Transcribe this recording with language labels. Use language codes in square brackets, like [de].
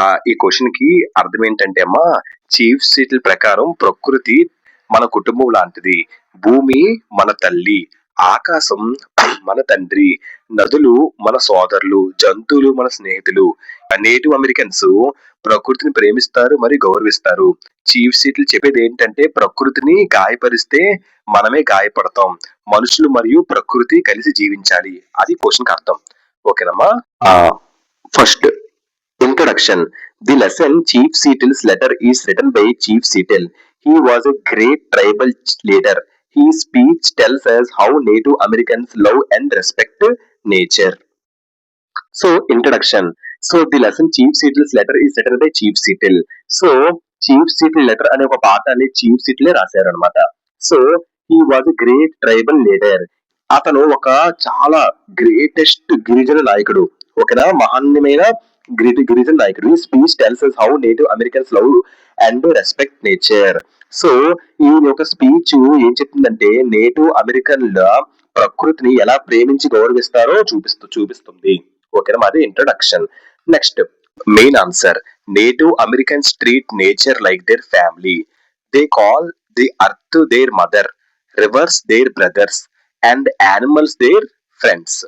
[te] ఈ క్వశ్చన్ కి అర్థం ఏంటంటే అమ్మా, చీఫ్ సీటిల్ ప్రకారం ప్రకృతి మన కుటుంబం లాంటిది, భూమి మన తల్లి, ఆకాశం మన తండ్రి, నదులు మన సోదరులు, జంతువులు మన స్నేహితులు. నేటివ్ అమెరికన్స్ ప్రకృతిని ప్రేమిస్తారు మరియు గౌరవిస్తారు. చీఫ్ సీటిల్ చెప్పేది ఏంటంటే ప్రకృతిని గాయపరిస్తే మనమే గాయపడతాం, మనుషులు మరియు ప్రకృతి కలిసి జీవించాలి. అది క్వశ్చన్ కి అర్థం. ఓకేనమ్మా? First introduction. [en] The lesson Chief Seattle's letter is written by Chief Seattle. He was a great tribal leader. His speech tells us how Native Americans love and respect nature. So, introduction. So, the lesson Chief Seattle's letter is written by Chief Seattle. [te] So, Chief Seattle letter అనే ఒక పాఠాన్ని chief సీటిల్ రాశారు అనమాట. [en] So, he was a great tribal leader. [te] అతను ఒక చాలా greatest గిరిజన నాయకుడు. ఓకేనా? మహాన్యమైన గిరిజన నాయకుడు. [en] Speech tells us how Native Americans love and respect nature. [te] So ఈ యొక్క స్పీచ్ ఏం చెప్తుందంటే నేటివ్ అమెరికన్ల ప్రకృతిని ఎలా ప్రేమించి గౌరవిస్తారో చూపిస్తుంది. ఓకేనా? అదే introduction. [en] Next main answer. Native Americans treat nature like their family. They call the earth their mother, rivers their brothers and animals their friends.